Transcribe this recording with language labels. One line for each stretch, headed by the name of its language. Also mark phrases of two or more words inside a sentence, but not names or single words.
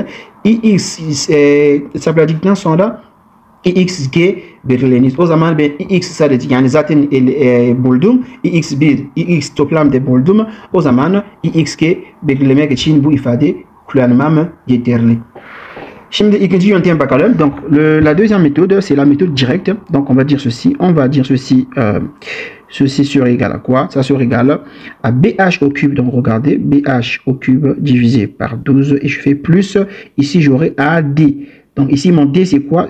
Turkish: IX hesapladıktan sonra IXG belirlenir. O zaman ben IX sadece yani zaten buldum. IX1, IX toplamda buldum. O zaman IXG belirlemek için bu ifade kullanmam yeterli. Şimdi ikinci yöntem bakalım.
French: Donc la deuxième méthode c'est la méthode directe. Donc on va dire ceci, ceci sera égal à quoi? Ça sera égal à BH au cube. Donc regardez, BH au cube divisé par 12 et je fais plus. Ici j'aurai AD. Donc ici, mon D, c'est quoi?